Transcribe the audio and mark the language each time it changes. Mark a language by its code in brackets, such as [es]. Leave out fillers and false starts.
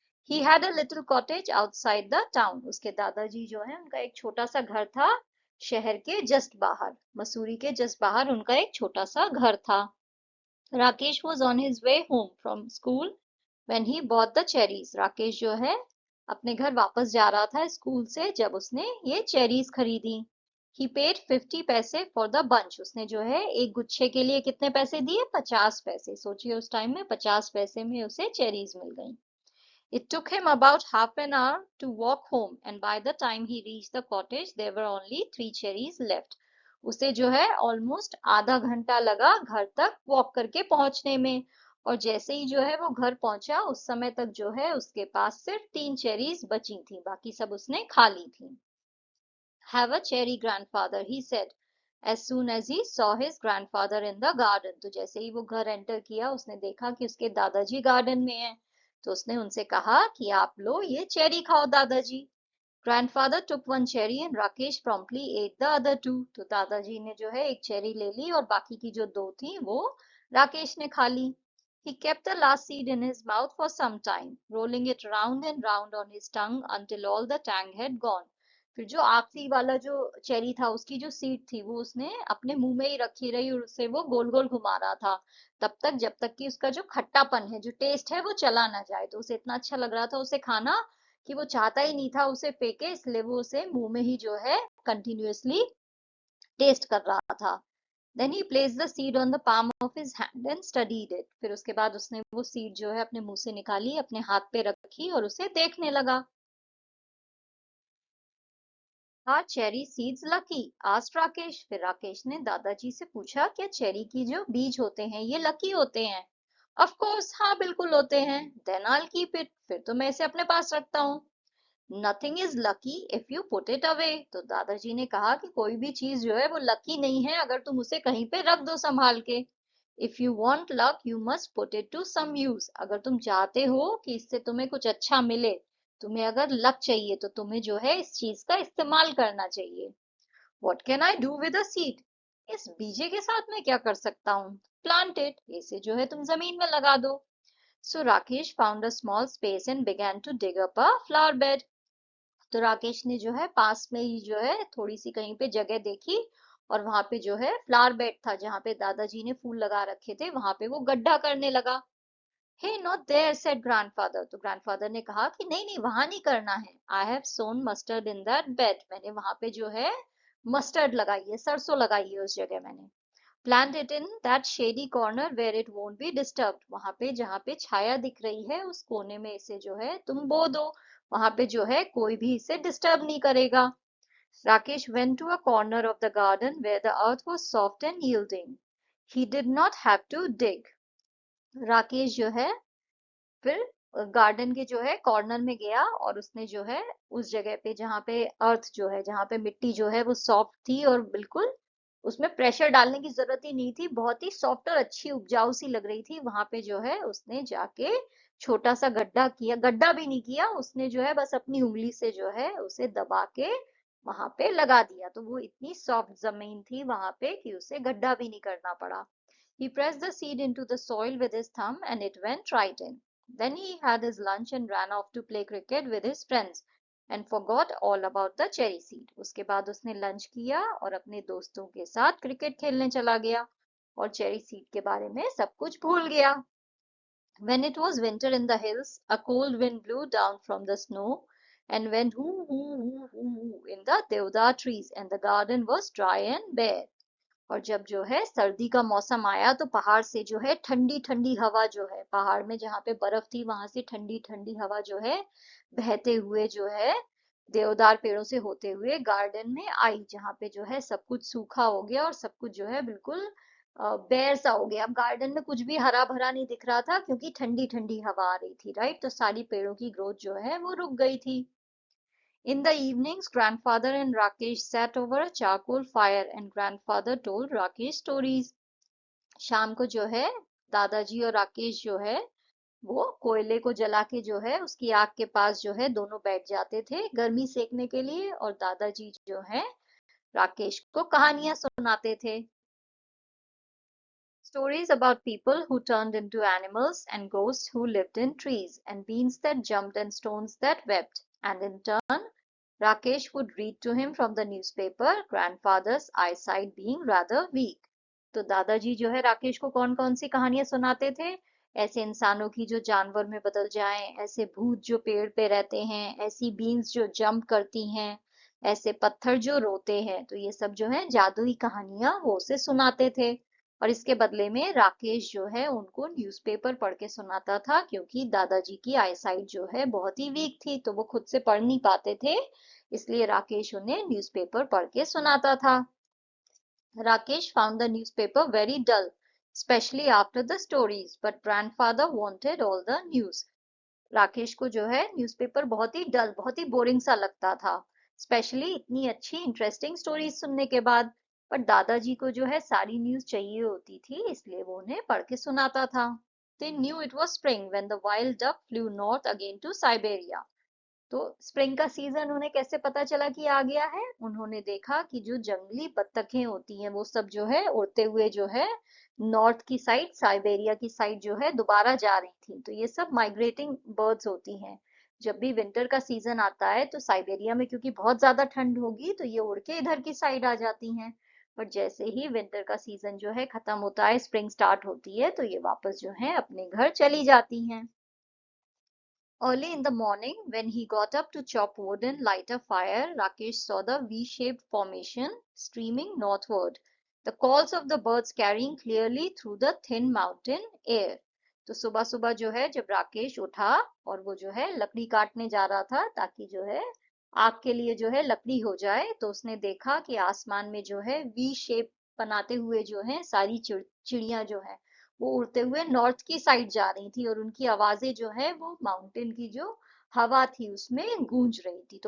[en] He had a little cottage outside the town. [hi] उसके दादाजी जो है उनका एक छोटा सा घर था शहर के जस्ट बाहर, मसूरी के जस्ट बाहर उनका एक छोटा सा घर था। [en] Rakesh was on his way home from school when he bought the cherries. [hi] Rakesh जो है अपने घर वापस जा रहा था स्कूल से जब उसने ये चेरीज खरीदी। [en] He paid 50 पैसे for the bunch. [hi] उसने जो है एक गुच्छे के लिए कितने पैसे दिए? 50 पैसे। सोचिए उस टाइम में 50 पैसे में उसे चेरीज मिल गई। [en] It took him about half an hour to walk home, and by the time he reached the cottage, there were only 3 cherries left. [hi] उसे जो है ऑलमोस्ट आधा घंटा लगा घर तक वॉक करके पहुंचने में, और जैसे ही जो है वो घर पहुंचा उस समय तक जो है उसके पास सिर्फ 3 चेरीज बची थी, बाकी सब उसने खा ली थी। [en] Have a cherry, grandfather, he said as soon as he saw his grandfather in the garden. [hi] तो जैसे ही वो घर एंटर किया उसने देखा कि उसके दादाजी गार्डन में हैं, तो उसने उनसे कहा कि आप लो ये चेरी खाओ दादाजी। [en] Grandfather took one cherry and Rakesh promptly ate the other two. [hi] तो दादाजी ने जो है एक चेरी ले ली और बाकी की जो दो थी वो राकेश ने खा ली। [en] He kept the last seed in his mouth for some time, rolling it round and round on his tongue until all the tang had gone. [hi] फिर जो आखिरी वाला जो चेरी था उसकी जो सीड थी वो उसने अपने मुंह में ही रखी रही और उसे वो गोल गोल घुमा रहा था तब तक जब तक कि उसका जो खट्टापन है, जो टेस्ट है, वो चला ना जाए। तो उसे इतना अच्छा लग रहा था उसे खाना कि वो चाहता ही नहीं था उसे फेंके, इसलिए वो उसे मुंह में ही जो है कंटिन्यूअसली टेस्ट कर रहा था। [en] Then he placed the seed on the palm of his hand and studied it. [hi] फिर उसके बाद उसने वो सीड जो है अपने मुंह से निकाली, अपने हाथ पे रखी और उसे देखने लगा। [en] Are cherry seeds lucky? asked [hi] Rakesh. फिर राकेश ने दादाजी से पूछा, क्या चेरी की जो बीज होते हैं ये लकी होते हैं? [en] Of course, [hi] हाँ बिल्कुल होते हैं। [en] Then I'll keep it. [hi] फिर तो मैं इसे अपने पास रखता हूँ। [en] Nothing is lucky if you put it away. [hi] तो दादाजी ने कहा कि कोई भी चीज जो है वो लकी नहीं है अगर तुम उसे कहीं पे रख दो संभाल के। [en] If you want luck, you must put it to some use. [hi] अगर तुम चाहते हो कि इससे तुम्हें कुछ अच्छा मिले, तुम्हें अगर लक चाहिए तो तुम्हें जो है इस चीज का इस्तेमाल करना चाहिए। [en] What can I do with a seed? [hi] इस बीजे के साथ मैं क्या कर सकता हूँ? [en] Plant it. [hi] इसे जो है तुम जमीन में लगा दो। [en] So Rakesh found a small space and began to dig up a flower bed. [hi] तो राकेश ने जो है पास में ही जो है थोड़ी सी कहीं पे जगह देखी, और वहां पे जो है फ्लावर बेड था जहां पे दादाजी ने फूल लगा रखे थे, वहां पे वो गड्ढा करने लगा। [en] He not there said grandfather. [hi] तो ग्रैंडफादर ने कहा कि नहीं नहीं वहां नहीं करना है। [en] I have sown mustard in that bed. [hi] मैंने वहां पे जो है मस्टर्ड लगाई है, सरसों लगाई है उस जगह मैंने। [en] Plant it in that shady corner where it won't be disturbed. [hi] वहां पे जहां पे छाया दिख रही है उस कोने में इसे जो है तुम बो दो, वहां पे जो है कोई भी इसे डिस्टर्ब नहीं करेगा। [en] Rakesh went to a corner of the garden where the earth was soft and yielding. He did not have to dig. [hi] Rakesh जो है फिर गार्डन के जो है कॉर्नर में गया और उसने जो है उस जगह पे जहाँ पे अर्थ जो है, जहाँ पे मिट्टी जो है वो सॉफ्ट थी और बिल्कुल उसमें प्रेशर डालने की जरूरत ही नहीं थी, बहुत ही सॉफ्ट और अच्छी उपजाऊ सी लग रही थी, वहां पे जो है उसने जाके छोटा सा गड्ढा किया। गड्ढा भी नहीं किया उसने, जो है बस अपनी उंगली से जो है उसे दबा के वहां पे लगा दिया, तो वो इतनी सॉफ्ट जमीन थी वहां पे कि उसे गड्ढा भी नहीं करना पड़ा। [en] He pressed the seed into the soil with his thumb and it went right in. Then he had his lunch and ran off to play cricket with his friends and forgot all about the cherry seed. [hi] उसके बाद उसने lunch किया और अपने दोस्तों के साथ cricket खेलने चला गया और चेरी सीड के बारे में सब कुछ भूल गया. [en] When it was winter in the hills, a cold wind blew down from the snow and went hoo hoo hoo hoo hoo in the deodar trees and the garden was dry and bare. [hi] और जब जो है सर्दी का मौसम आया तो पहाड़ से जो है ठंडी ठंडी हवा जो है पहाड़ में जहाँ पे बर्फ थी वहां से ठंडी ठंडी हवा जो है बहते हुए जो है देवदार पेड़ों से होते हुए गार्डन में आई जहाँ पे जो है सब कुछ सूखा हो गया और सब कुछ जो है बिल्कुल बेर सा हो गया. अब गार्डन में कुछ भी हरा भरा नहीं दिख रहा था क्योंकि ठंडी ठंडी हवा आ रही थी. राइट, तो सारी पेड़ों की ग्रोथ जो है वो रुक गई थी. [en] In the evenings, grandfather and Rakesh sat over a charcoal fire and grandfather told Rakesh stories. [hi] शाम को जो है दादाजी और राकेश जो है वो कोयले को जला के जो है उसकी आग के पास जो है दोनों बैठ जाते थे गर्मी सेकने के लिए और दादाजी जो है राकेश को कहानियां सुनाते थे. [en] Stories about people who turned into animals and ghosts who lived in trees and beans that jumped and stones that wept. And in turn, Rakesh would read to him from the newspaper, grandfather's eyesight being rather weak. [hi] तो दादाजी जो है राकेश को कौन कौन सी कहानियां सुनाते थे? ऐसे इंसानों की जो जानवर में बदल जाएं, ऐसे भूत जो पेड़ पे रहते हैं, ऐसी बीन्स जो जंप करती हैं, ऐसे पत्थर जो रोते हैं. तो ये सब जो है जादुई कहानियां वो उसे सुनाते थे और इसके बदले में राकेश जो है उनको न्यूज़पेपर पढ़ के सुनाता था क्योंकि दादाजी की आईसाइट जो है बहुत ही वीक थी तो वो खुद से पढ़ नहीं पाते थे, इसलिए राकेश उन्हें न्यूज़पेपर पढ़ के सुनाता था. [en] Rakesh found the newspaper very dull, especially after the stories, but grandfather wanted all the news. [hi] Rakesh को जो है न्यूज़पेपर बहुत ही डल बहुत ही बोरिंग सा लगता था, स्पेशली इतनी अच्छी इंटरेस्टिंग स्टोरीज सुनने के बाद. पर दादाजी को जो है सारी न्यूज चाहिए होती थी इसलिए वो उन्हें पढ़ के सुनाता था. [en] They knew it was spring when the wild duck flew north again to Siberia. [hi] तो स्प्रिंग का सीजन उन्हें कैसे पता चला कि आ गया है? उन्होंने देखा कि जो जंगली बत्तखें होती हैं वो सब जो है उड़ते हुए जो है नॉर्थ की साइड साइबेरिया की साइड जो है दोबारा जा रही थी. तो ये सब माइग्रेटिंग बर्ड्स होती हैं. जब भी विंटर का सीजन आता है तो साइबेरिया में क्योंकि बहुत ज्यादा ठंड होगी तो ये उड़ के इधर की साइड आ जाती हैं. पर जैसे ही विंटर का सीजन जो है खत्म होता है स्प्रिंग स्टार्ट होती है तो ये वापस जो है अपने घर चली जाती हैं. [en] Early in the morning, when he got up to chop wood and light a fire, Rakesh saw the V-shaped formation streaming northward, the calls of the birds carrying clearly through the thin mountain air. [hi] तो सुबह सुबह जो है जब राकेश उठा और वो जो है लकड़ी काटने जा रहा था ताकि जो है आग के लिए जो है लकड़ी हो जाए तो उसने देखा कि आसमान में जो है वी शेप बनाते हुए जो है सारी चिड़िया जो है वो उड़ते हुए नॉर्थ की साइड जा रही थी और उनकी आवाजें जो है वो माउंटेन की जो हवा थी उसमें गूंज रही थी.